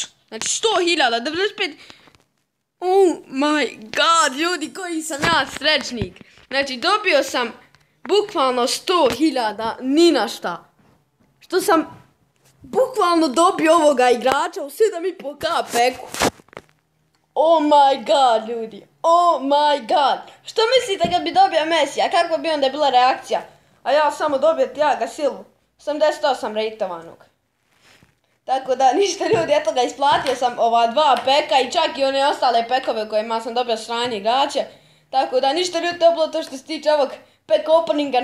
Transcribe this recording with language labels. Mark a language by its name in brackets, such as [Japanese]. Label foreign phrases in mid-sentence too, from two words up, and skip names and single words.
[Serbian] Znači, 100.000, 95... [English] Oh my god, [Serbian] ljudi, koji sam ja srećnik. Znači, dobio sam bukvalno 100.000, ni na šta. Što sam bukvalno dobio ovoga igrača u 7,5k packu. [English] Oh my god, ljudi. Oh my god. [Serbian] Što mislite kad bi dobio Messi? A kako bi onda bila reakcija? A ja samo dobio Thiago Silvu. 88 rejtovanog. Tako da ništa ljudi, eto ga isplatio sam ova 2 peka i čak i one ostale pekove kojima sam dobio sranje igrače. Tako da ništa ljudi, to je bilo to što se tiče ovog [English] pack openinga.